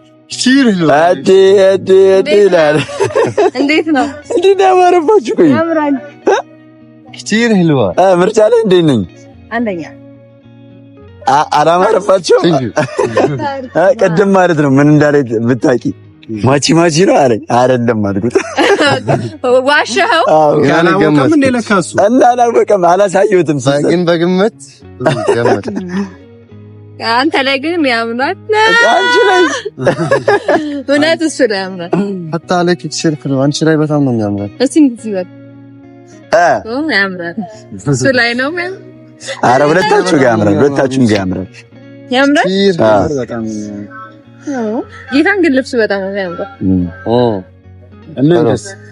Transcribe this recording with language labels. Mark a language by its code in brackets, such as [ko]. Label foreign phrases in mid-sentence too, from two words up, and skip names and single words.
[ar] كثير حلوة. أدي لا [am] እንዴት ነው? እንዴት ያማረባችሁ? ቆይ ያምራል። [ar] كثير حلوة. [am] ምርጫ ላይ እንዴት ነኝ? አንደኛ አላማረባችሁ? ቅድም ማለት ነው ምን እንዳለ ብታውቂ ማቺ ነው አለኝ። አይደለም አልኩት። ዋሻው ካላወቀም እንደ ለካሱ እና አላወቀም አላሳየሁትም። ግን በግምት ገመት አንተ ላይ ግን ያምራል። አንቺ ላይ እውነት እሱ ላይ ያምራል። [ar] حتى عليك كثير حلوة. [am] አንቺ ላይ በጣም ነው የሚያምረው። እስቲ እንግዲህ በል ያምራል። እሱ ላይ ነው ማለት። ኧረ ሁለታችሁ ጋር ያምራል። ሁለታችሁም ጋር ያምራል። ያምራል በጣም ጌታን ግን ልብሱ በጣም ነው ያምራል። እናንተስ?